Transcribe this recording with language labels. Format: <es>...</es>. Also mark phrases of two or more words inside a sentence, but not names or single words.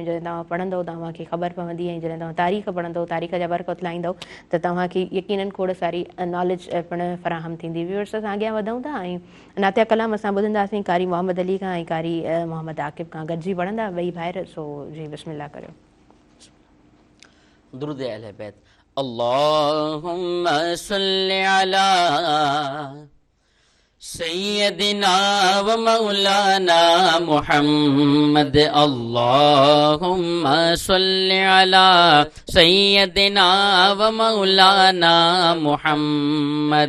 <sd>जॾहिं तव्हां पढ़ंदव तव्हांखे ख़बर पवंदी. ऐं जॾहिं तव्हां तारीख़ पढ़ंदव, तारीख़ जा बरक़त लाहींदव त तव्हांखे यकीनन खोड़ सारी नॉलेज पिणु फराहम थींदी. व्यूअर्स, असां अॻियां वधूं था ऐं नातिया कलाम असां ॿुधंदासीं कारी मोहम्मद अली खां ऐं कारी मोहम्मद आकिब खां गॾिजी पढ़ंदा ॿई भाइर. सो जी बिस्मिल्लाह करियो. दुरूद अहले बैत.</sd> <ar>اللهم صل على سيدنا ومولانا محمد. اللهم صل على سيدنا ومولانا محمد</ar>